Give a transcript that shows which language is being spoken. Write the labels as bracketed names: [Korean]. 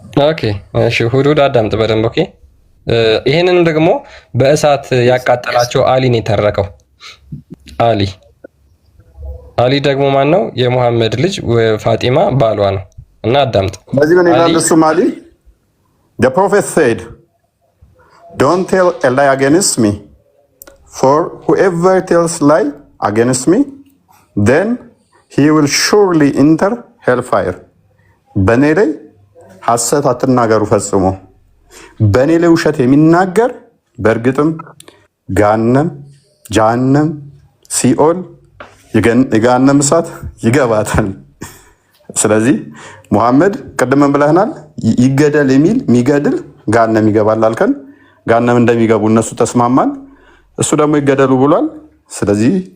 [Amharic] ኦኬ እሺ፣ ሁዱድ አዳምጥ በደንብ ኦኬ። ይሄንንም ደግሞ በእሳት ያቃጠላቸው አሊ ነው የተረከው። አሊ ደግሞ ማን ነው? የሙሐመድ ልጅ ፋጢማ ባሏ ነው። እና አዳምጥ። በዚህ ምን ይላል? እሱም አሊ [English] The prophet said, don't tell a lie against me, for whoever tells lie against me, then he will surely enter hellfire. [Amharic] በእኔ ላይ ሐሰት አትናገሩ ፈጽሞ። በእኔ ላይ ውሸት የሚናገር በእርግጥም ጀሃነም፣ ሲኦል፣ የገሃነም እሳት ይገባታል። ስለዚህ ሙሐመድ ቅድምን ብለህናል፣ ይገደል የሚል የሚገድል ገሃነም ይገባል አልከን። ገሃነም እንደሚገቡ እነሱ ተስማማን። እሱ ደግሞ ይገደሉ ብሏል። ስለዚህ